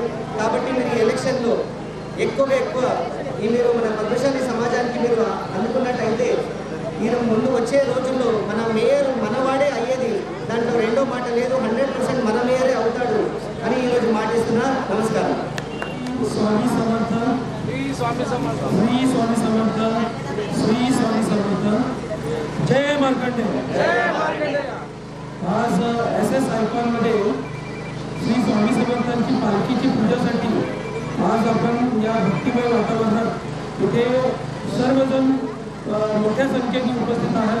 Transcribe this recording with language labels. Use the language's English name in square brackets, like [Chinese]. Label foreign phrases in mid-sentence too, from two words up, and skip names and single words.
[Telugu] కాబట్టి మీరు ఈ ఎలక్షన్లో ఎక్కువ ఈ మీరు మన పద్మశాలి సమాజానికి మీరు అందుకున్నట్టయితే ఈయన ముందు వచ్చే రోజుల్లో మన మేయర్ మనవాడే అయ్యేది, దాంట్లో రెండో మాట లేదు. 100% మన మేయరే అవుతాడు అని ఈరోజు మాటిస్తున్నా. నమస్కారం. [Marathi] स्वामी समर्थ, श्री स्वामी समर्थ, श्री स्वामी समर्थ, श्री स्वामी समर्थ. जय मार्कंडेय, जय मार्कंडेय. आज SS आयकॉनमध्ये श्री स्वामी समर्थांची पालखीची पूजेसाठी आज आपण या भक्तिमय वातावरणात इथे सर्वजण मोठ्या संख्येने उपस्थित आहात.